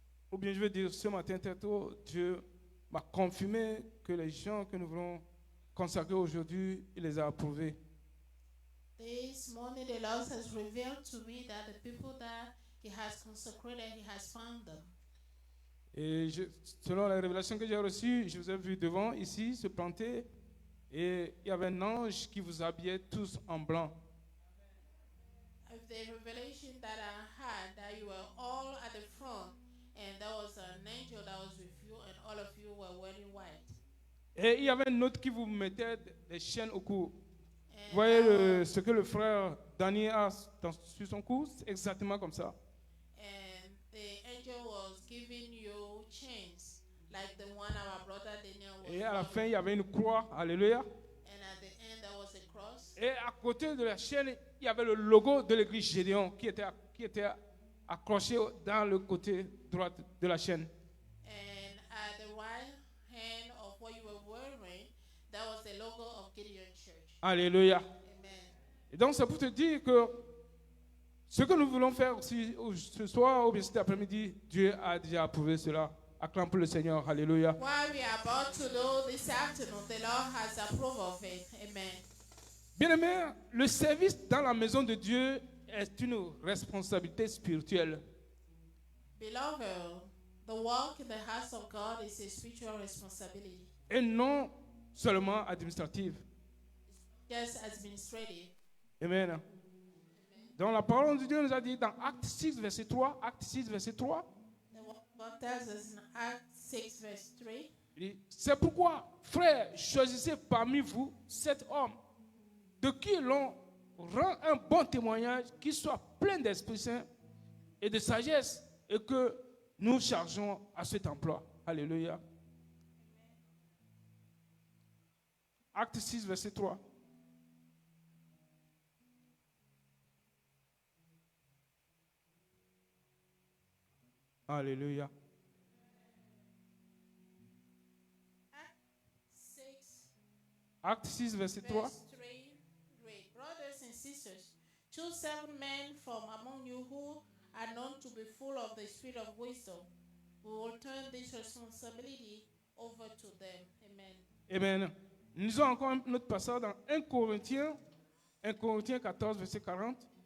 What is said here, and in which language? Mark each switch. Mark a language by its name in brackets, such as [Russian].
[French] ou bien je veux dire ce matin très tôt, Dieu m'a confirmé que les gens que nous voulons consacrer aujourd'hui, il les a approuvés. [English] This morning, the Lord has revealed to me that the people that He has consecrated, He has found them. [French] Et selon la révélation que j'ai reçue, je vous ai vu devant ici se planter et il y avait un ange qui vous habillait tous en blanc. [English] Of the revelation that I had, that you were all at the front, and there was an angel that was with you, and all of you were wearing white. [French] Et il y avait un autre qui vous mettait des chaînes au cou. [English] And [French] Vous voyez ce que le frère Daniel a sur son cou, c'est exactement comme ça. [English] and the angel was giving you chains, like the one our brother Daniel was [French] Et à la fin, [English] wearing. [French] il y avait une croix, alléluia. [English] And at the end, there was a cross. [French] Et à côté de la chaîne, il y avait le logo de l'église Gédéon qui était accroché dans le côté droit de la chaîne. [English] And at the right hand of what you were wearing, that was the logo of Gideon Church. Alléluia. Amen. [French] Et donc, c'est pour te dire que ce que nous voulons faire aussi ce soir ou bien cet après-midi, Dieu a déjà approuvé cela. Acclame pour le Seigneur. Alléluia. [English] What we are about to do this afternoon, the Lord has approved of it. Amen. [French] Bien-aimés, le service dans la maison de Dieu est une responsabilité spirituelle. [English] Beloved, the work in the house of God is a spiritual responsibility, [French] Et non seulement administrative. [English] just administrative. Amen. [French] Donc la parole de Dieu nous a dit dans Acte 6, verset 3, Acte 6, verset 3, [English] The word of God tells us in Acts 6, verse 3, [French] il dit, c'est pourquoi, frères, choisissez parmi vous cet homme de qui l'on rend un bon témoignage, qui soit plein d'Esprit Saint et de sagesse, et que nous chargeons à cet emploi. Alléluia. Acte 6, verset 3. Alléluia. [English] Acts 6, [French] Acte 6, verset 3. [English] verse 3, read, brothers and sisters, choose 7 men from among you who are known to be full of the spirit of wisdom. We will turn this responsibility over to them. Amen. Amen. [French] Nous avons encore un autre passage dans 1 Corinthiens 14, verset 40.